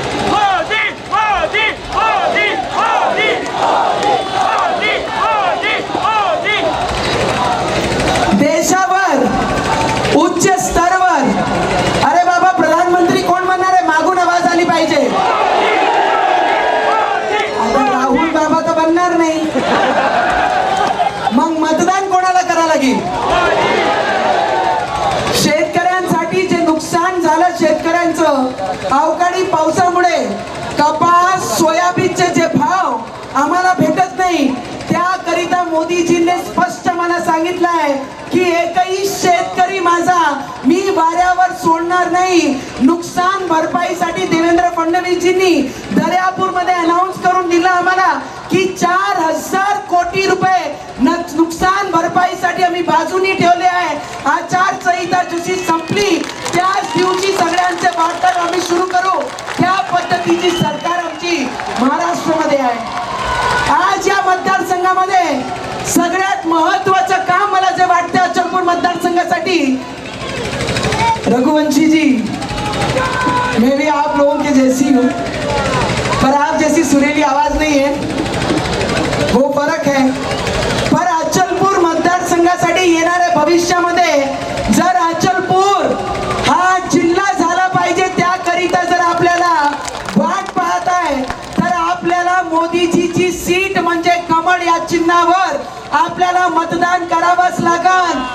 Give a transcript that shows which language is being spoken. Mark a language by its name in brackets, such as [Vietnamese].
[Marathi] मोदी मोदी मोदी मोदी मोदी मोदी मोदी देशावर उच्च स्तरावर अरे बाबा प्रधानमंत्री कोण बनणार आहे मागून आवाज आली पाहिजे. आता राहुल बाबा तर बनणार नाही मग मतदान कोणाला करावं लागेल. शेतकऱ्यांसाठी जे नुकसान झालं शेतकऱ्यांचं अवकाळी पावसामुळे कपास सोयाबीनचे जे भाव आम्हाला भेटत नाही त्याकरिता मोदीजींनी स्पष्ट मला सांगितलं आहे की एकही शेतकरी माझा मी वाऱ्यावर सोडणार नाही. नुकसान भरपाईसाठी देवेंद्र फडणवीसजींनी दर्यापूरमध्ये अनाऊन्स करून दिलं आम्हाला की 4,000 कोटी रुपये नुकसान भरपाईसाठी आम्ही बाजूनी ठेवले आहे. आचारसंहिता जशी संपली त्याच दिवशी सगळ्यांचे वाटप आम्ही सुरू करू. त्या पद्धतीची सरकार आमची महाराष्ट्रामध्ये आहे. आज या मतदारसंघामध्ये सगळ्यात महत्वाचं काम मला जे वाटते अचलपूर मतदारसंघासाठी [Hindi] रघुवंशी जी मैं भी आप लोगों के जैसी हूँ पर आप जैसी सुरीली आवाज नहीं है वो फरक है. [Marathi] पर अचलपूर मतदारसंघासाठी येणाऱ्या भविष्यामध्ये जर अचलपूर हा जिल्हा झाला पाहिजे त्याकरिता जर आपल्याला वाट पाहत आहे तर आपल्याला मोदीजीची सीट म्हणजे कमळ या चिन्हावर आपल्याला मतदान करावंच लागेल.